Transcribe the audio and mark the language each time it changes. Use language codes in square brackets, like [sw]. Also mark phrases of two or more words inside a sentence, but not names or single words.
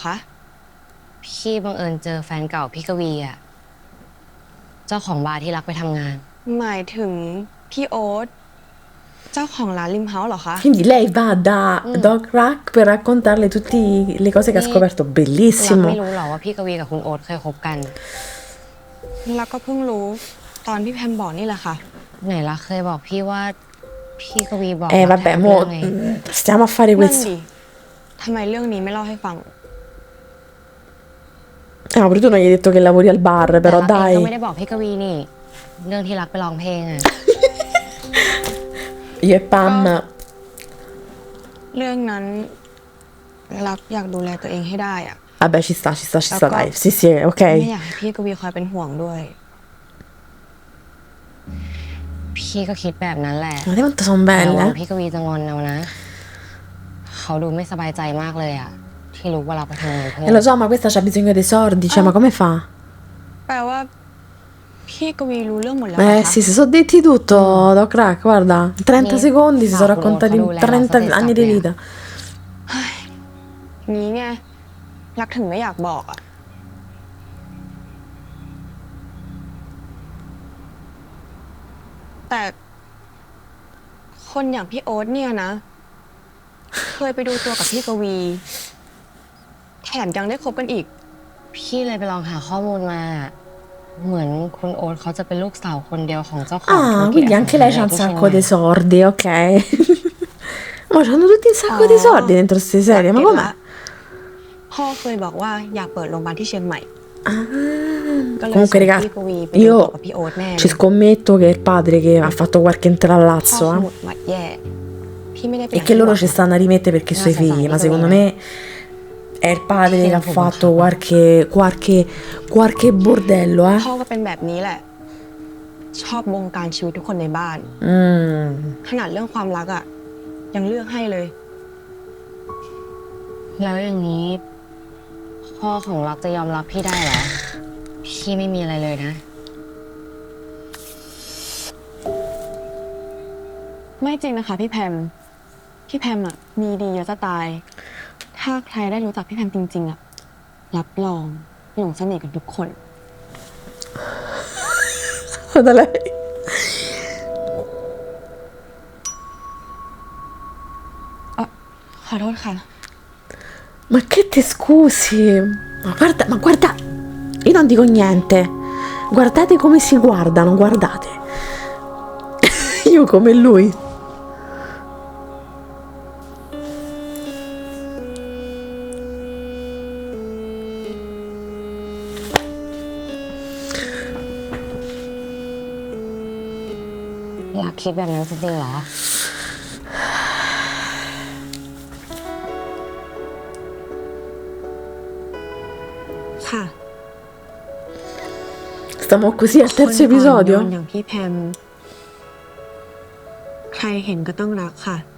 [th] พี่บังเอิญเจอแฟนเก่าพี่กวีอ่ะ เจ้าของบาร์ที่รักไปทำงาน หมายถึงพี่โอ๊ตเจ้าของร้านริมเฮาส์เหรอคะ [it] Quindi lei va da Doc Rack per raccontarle tutte le cose che ha scoperto. [th] รัก [it] Bellissimo. [th] ไม่รู้หรอว่าพี่กวีกับคุณโอ๊ตเคยคบกัน รักก็เพิ่งรู้ตอนพี่แพมบอกนี่แหละค่ะ ไหนรักเคยบอกพี่ว่าพี่กวีบอกรัก [it] Vabbè, [th] แทน [it] mo [th] เรื่องไง [it] stiamo a fare [th] นั่น [it] questo. [th] ดิทำไมเรื่องนี้ไม่เล่าให้ฟัง [it] Ah, pure tu non gli hai detto che lavori al bar, [th] แต่ [it] però [th] รักเองก็ [it] dai. [th] ไม่ได้บอกพี่กวีนี่ เรื่องที่รักไปร้องเพลงอ่ะ [it] Io e Pam. [th] เรื่องนั้นรักอยากดูแลตัวเองให้ได้อะ [it] Vabbè, ci sta, Ecco. dai. Sì, sì, [th] ไม่ [it] ok. [th] อยากให้พี่กวีคอยเป็นห่วงด้วย พี่ก็คิดแบบนั้นแหละ [it] Guarda quanto sono [th] ระวัง [it] belle. [th] พี่กวีจะงอนเอานะ เขาดูไม่สบายใจมากเลยอ่ะ ที่รู้ว่าเราไปทำงานเพื่อ [it] Lo so, ma questa c'ha bisogno dei soldi. Cioè, ma come fa? [th] แปลว่าพี่กวีรู้เรื่องหมดแล้วเหรอ [it] Eh [th] คะ [it] sì, si sono detti tutto, Doc Rack, guarda. In 30 secondi si sono raccontati 30 anni di vita. [th] นี้ไงรักถึงไม่อยากบอกอะแต่คนอย่างพี่โอ๊ตเนี่ยนะ เคยไปดูตัวกับพี่กวี แถมยังได้คบกันอีก พี่เลยไปลองหาข้อมูลมา เหมือนคุณโอ๊ตเขาจะเป็นลูกสาวคนเดียวของเจ้าของธุร [it] Ah, [th] กิจ [it] quindi anche lei c'ha un [th] ที่เชียง [it] sacco [th] ใหม่ [it] di soldi, ok. Ma c'hanno tutti un sacco di Oh. soldi dentro queste serie, ma [th] เก็ต [it] com'è? [th] ละพ่อเคยบอกว่าอยากเปิดโรงพยาบาลที่เชียงใหม่ Ah. ก็เลย [it] Comunque, [th] ส่ง [it] raga, [th] พี่กวีไปดูตัว [it] io [th] กับพี่โอ๊ตแน่เลย [it] ci scommetto che è il padre che ha fatto qualche [th] พ่อ [it] intrallazzo, [th] สมุดหมัดแย่ พี่ไม่ได้เป็น [it] E che loro ci stanno a rimettere perché i suoi figli, ma secondo me è il padre che ha fatto qualche bordello, [th] พ่อก็เป็นแบบนี้แหละ ชอบบงการชีวิตทุกคนในบ้าน Mm. ขนาดเรื่องความรักอะยังเลือกให้เลย แล้วอย่างนี้ พ่อของรักจะยอมรับพี่ได้เหรอ พี่ไม่มีอะไรเลยนะ ไม่จริงนะคะพี่แพม พี่แพมอะมีดีเยอะจะตาย ถ้าใครได้รู้จักพี่แพมจริงๆอะรับรองหลงเสน่ห์กันทุกคน [it] Da lei. [th] ขอโทษค่ะ [it] Ma che ti scusi? Ma guarda, io non dico niente. Guardate come si guardano, guardate. Io come lui. [th] " อยากคิดแบบนั้นจริงๆเหรอ ค่ะ [it] Stiamo così al [th] คน [it] terzo [th] อ่อนโย [it] episodio? [th] นอย่างพี่แพม ใครเห็นก็ต้องรักค่ะ